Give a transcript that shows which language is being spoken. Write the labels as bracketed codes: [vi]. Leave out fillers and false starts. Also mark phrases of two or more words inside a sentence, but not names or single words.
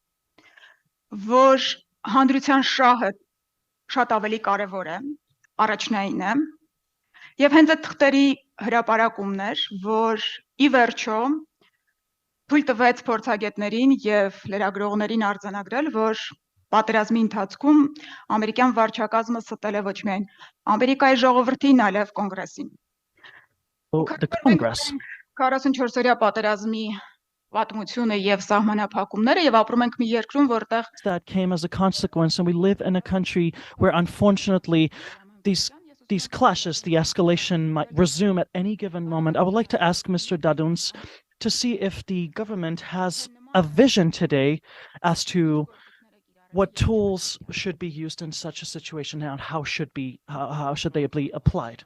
[hy] որ հանրության շահը շատ ավելի կարևոր է, առաջնային է, եւ հենց այդ թղթերի հրապարակումն էր, որ ի վերջո թույլ տվեց փորձագետներին եւ լրագրողներին արձանագրել, որ պատերազմի ընթացքում ամերիկյան վարչակազմը ստել է ոչ միայն Ամերիկայի ժողովրդին, այլև կոնգրեսին։ [en] The Congress. [hy] 44-օրյա պատերազմի պատմությունը եւ սահմանափակումները եւ ապրում ենք մի երկրում, որտեղ [en] That came as a consequence, and we live in a country where unfortunately these clashes, the escalation might resume at any given moment. I would like to ask Mr. Daduns to see if the government has a vision today as to what tools should be used in such a situation and how should they be applied.